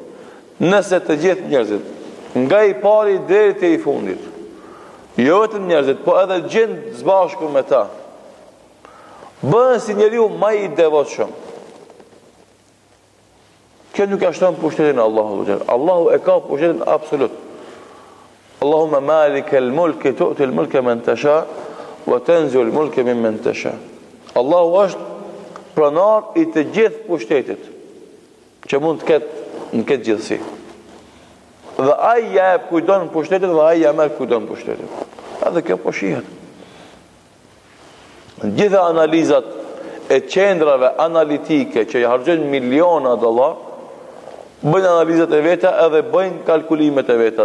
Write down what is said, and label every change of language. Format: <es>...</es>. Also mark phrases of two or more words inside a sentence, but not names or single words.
<sq>Nëse të gjithë njerëzit, nga i pari deri te i fundit, jo vetëm njerëzit, po edhe gjendë zbashku me ta, bëhen si njeriu ma i devotshëm. Kjo nuk ashton pushtetin Allahu. Allahu e ka pushtetin absolut.</sq> <ar>اللهم مالك الملك تؤتي الملك من تشاء وتنزع الملك ممن تشاء.</ar> <sq>Allahu është pronar i të gjithë pushtetit që mund të ketë në këtë gjithësi. Dhe ai jep kujdon pushtetit dhe ai merr kujdon pushtetit. Edhe kjo po shihet. Gjitha analizat e qendrave analitike që i harxojnë miliona dollar, bëjnë analizat e veta edhe bëjnë kalkulimet e veta.</sq>